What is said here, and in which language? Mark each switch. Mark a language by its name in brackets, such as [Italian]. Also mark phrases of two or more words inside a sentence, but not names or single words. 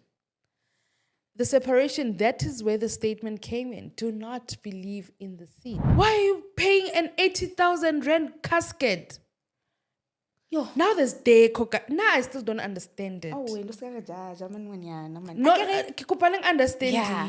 [English] The separation, that is where the statement came in. Do not believe in the seed. Why are you paying an 80,000 rand casket? Yo. Now there's day coca. Now I still don't understand it. Oh, wait, man. No, [Southern Sotho] ke kopa leng understand Yeah.